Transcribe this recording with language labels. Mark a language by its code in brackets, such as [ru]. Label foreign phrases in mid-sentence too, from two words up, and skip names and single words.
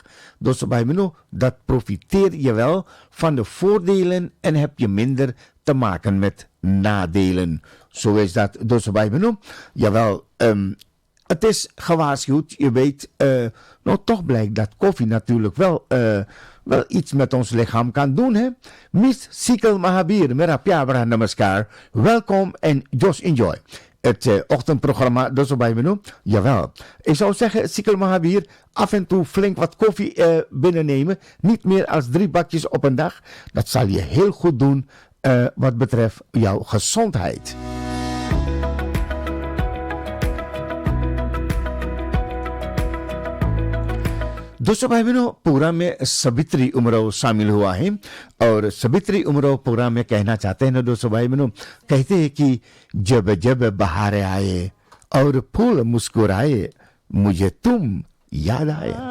[nl] Dus dat profiteer je wel van de voordelen en heb je minder te maken met nadelen. Zo is dat dus jawel, het is gewaarschuwd, je weet, toch blijkt dat koffie natuurlijk wel iets met ons lichaam kan doen, hè? Miss Sikkel Mahabir, [hi] मेरा प्यारा नमस्कार. [nl] Welkom en [en] just enjoy. [nl] Het ochtendprogramma, dus bij me. Jawel. Ik zou zeggen, Sikkel Mahabir, af en toe flink wat koffie binnennemen. Niet meer als 3 bakjes op een dag. Dat zal je heel goed doen wat betreft jouw gezondheid. [hi] दोस्तों भाई बहनों, प्रोग्राम में सबित्री उमराव शामिल हुआ है और सबित्री उमराव प्रोग्राम में कहना चाहते हैं ना दोस्तों भाई बहनों, कहते हैं कि जब जब बहारें आए और फूल मुस्कुराए मुझे तुम याद आए.